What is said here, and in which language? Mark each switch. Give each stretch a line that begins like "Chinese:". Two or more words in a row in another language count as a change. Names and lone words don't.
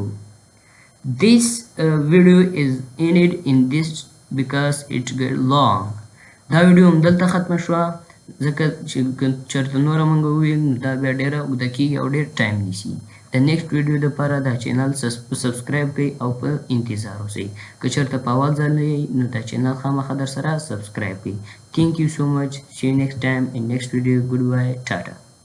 English: This video is ended in this because it get long.
Pashto: دا ویډیو همدلته ختمه شوه ځکه چې چېرته نوره موږ وویل نو دا بیا ډېره اوږده کېږي او ډېر ټایم نیسي. د
English: next video
Pashto: دپاره دا چینل سبسکرایب کړئ او په انتظار اوسئ. که چېرته په اول ځل یئ نو دا چینل خامخا در سره سبسکرایب کړئ.
English: Thank you so much. See you next time in next video. Goodbye. Tata.